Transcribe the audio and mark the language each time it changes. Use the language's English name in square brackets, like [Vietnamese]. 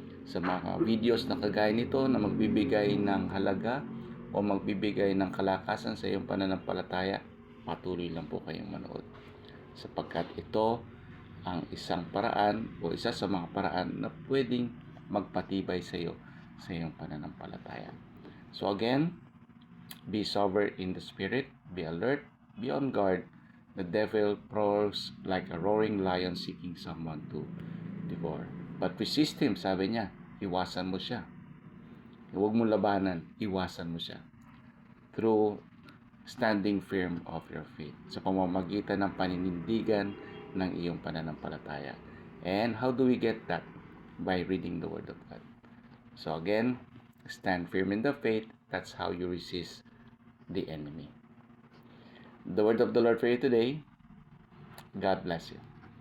[Filipino] Sa mga videos na kagaya nito na magbibigay ng halaga o magbibigay ng kalakasan sa iyong pananampalataya, patuloy lang po kayong manood. Sapagkat ito ang isang paraan o isa sa mga paraan na pwedeng magpatibay sa iyo sa iyong pananampalataya. [English] So again, be sober in the spirit, be alert, be on guard. The devil prowls like a roaring lion seeking someone to devour. But resist him, [Filipino] sabi niya, iwasan mo siya. Huwag mo labanan, iwasan mo siya. [English] Through standing firm of your faith. [Filipino] Sa pamamagitan ng paninindigan ng iyong pananampalataya. [English] And how do we get that? By reading the Word of God. So again, stand firm in the faith. That's how you resist the enemy. The word of the Lord for you today. God bless you.